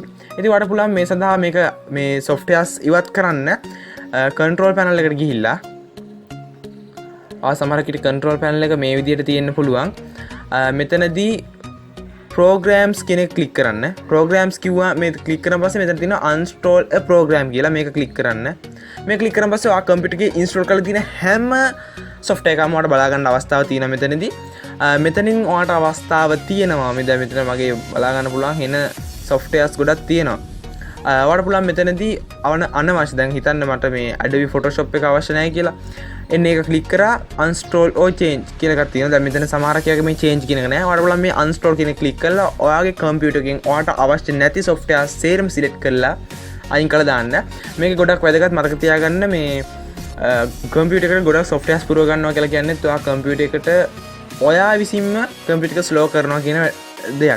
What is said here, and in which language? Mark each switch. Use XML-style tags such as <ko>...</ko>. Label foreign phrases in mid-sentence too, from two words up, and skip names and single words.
<si>ඉතින් ඔයාලට පුළුවන් මේ සඳහා මේ softwares ඉවත් කරන්න</si> <en>control panel</en> <si>එකට ගිහිල්ලා සමහරකට</si> <en>control panel</en> <si>එක මේ විදිහට තියෙන්න පුළුවන්. මෙතනදී programs කියන එක click කරන්න. programs කිව්වා මේ click කරන පස්සේ මෙතන තියෙනවා</si> <en>uninstall a program</en> <si>කියලා. මේක click කරන්න. මේ click කරන පස්සේ ඔයා කම්පියුටර් එකේ install කරලා තියෙන හැම software එකක්ම ඔයාලට බලා ගන්න අවස්ථාව තියෙනවා මෙතනදී. මෙතනින් ඔයාලට අවස්ථාව තියෙනවා. මෙතන මගේ බලා ගන්න පුළුවන් එන softwares ගොඩක් තියෙනවා. ඔයාලට පුළුවන් මෙතනදී අනවශ්‍ය දැන් හිතන්න මට මේ Adobe Photoshop එක අවශ්‍ය නැහැ කියලා. එන්න ඒක click කරා</si> <en>uninstall or change</en> <si>කියලා එකක් තියෙනවා. දැන් මෙතන සමහර කයක මේ change කියන එක නැහැ. ඔයාලට පුළුවන් මේ uninstall කියන එක click කරලා ඔයාගේ කම්පියුටර් එකෙන් ඔයාලට අවශ්‍ය නැති softwares සේරම select කරලා අයින් කරලා දාන්න. මේක ගොඩක් වැදගත්. මතක තියාගන්න මේ කම්පියුටර් එකට ගොඩක් softwares පුරව ගන්නවා කියලා කියන්නේ ඔයා කම්පියුටර් එකට ඔයා විසින්ම කම්පියුටර් එක slow කරනවා කියන දෙයක්.</si>